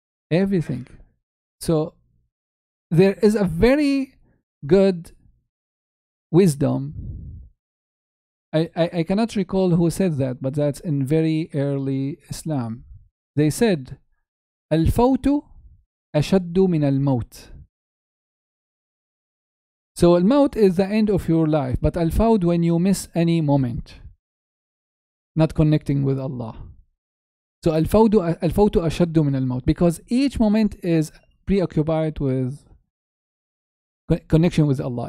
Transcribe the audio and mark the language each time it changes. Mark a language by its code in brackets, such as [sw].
[en] Everything. So there is a very good wisdom. I cannot recall who said that, but that's in very early Islam. They said, [ar] الفوت أشد من الموت. [en] So al-maut is the end of your life, but al-fawd when you miss any moment, not connecting with Allah. So [ar] al-fawtu ashaddu min al-maut, [en] because each moment is preoccupied with connection with Allah.